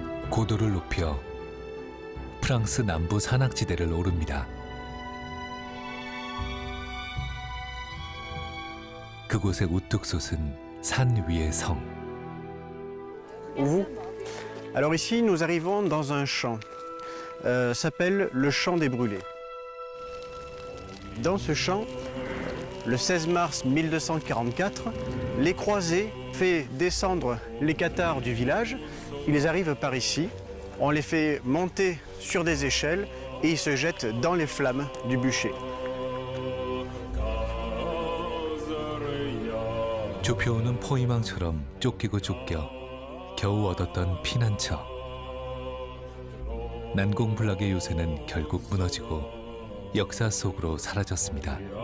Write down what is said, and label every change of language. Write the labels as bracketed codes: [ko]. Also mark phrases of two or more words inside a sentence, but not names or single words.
[ko] 고도를 높여 프랑스 남부 산악지대를 오릅니다. 그곳에 우뚝 솟은 산 위의 성. [fr] Vous? Alors ici, nous arrivons dans un champ. S'appelle le champ des brûlés. Dans ce champ, le 16 mars 1244, les croisés fait descendre les cathares du village. Ils arrivent par ici. On les fait monter sur des échelles et ils se jettent dans les flammes du bûcher. [ko] 좁혀오는 포위망처럼 쫓기고 쫓겨 겨우 얻었던 피난처. 난공불락의 요새는 결국 무너지고 역사 속으로 사라졌습니다.